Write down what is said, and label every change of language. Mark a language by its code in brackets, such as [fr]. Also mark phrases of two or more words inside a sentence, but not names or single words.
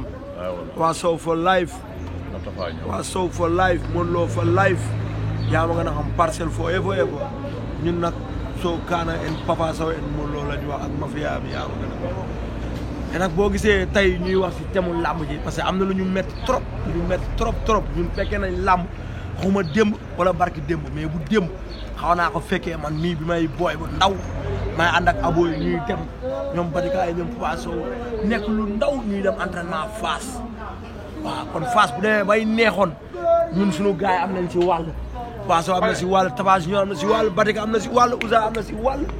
[wo] waa Sow [en] for life. [wo] waa Sow [en] for life [wo] Modou Lo [en] for life. [wo] yaa ma gën a xam parcelle forever ñun nag Sow Kana en Papa Sow en Modou Lo la ñu wax ak mafia bi yaa ma gën a xam. te nag boo gisee tey ñuy wax si thème làmb ji [fr] parce que [wo] am na lu ñu métti trop ñun fekkee nañ làmb xuma démb wala barki démb mais bu démb xaw naa ko fekkee man mii bi may booy bu ndaw may ànd ak abo yi ñuy dem ñoom Badika yi ñoom Papa Sow nekk lu ndaw ñuy dem entraînement Fass waaw kon Fass bu demee bay neexoon ñun suñu gars yi am nañ si wàll Papa Sow am na si wàll Tapha Junior am na si wàll Badika am na si wàll Ouza am na si wàll